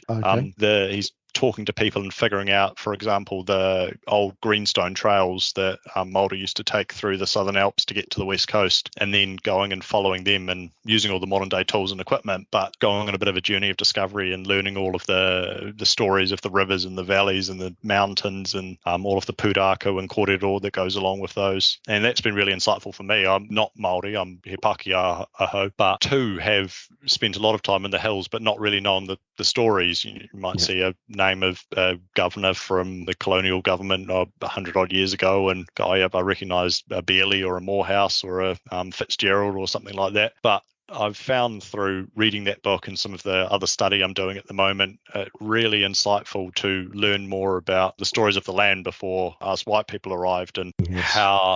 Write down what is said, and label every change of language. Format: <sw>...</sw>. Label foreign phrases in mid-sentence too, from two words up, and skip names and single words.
<en>He's talking to people and figuring out, for example, the old greenstone trails that Māori used to take through the Southern Alps to get to the West Coast, and then going and following them and using all the modern day tools and equipment, but going on a bit of a journey of discovery and learning all of the stories of the rivers and the valleys and the mountains and all of the pūrākau and kōrero that goes along with those. And that's been really insightful for me. I'm not Māori, I'm</en> <mi>he Pākehā aho,</mi> <en>but too have spent a lot of time in the hills but not really known the stories. You might see a name of a governor from the colonial government 100 odd years ago and go, I recognise a Bearley or a Morehouse or a Fitzgerald or something like that. But I've found through reading that book and some of the other study I'm doing at the moment, really insightful to learn more about the stories of the land before us white people arrived, and how</en>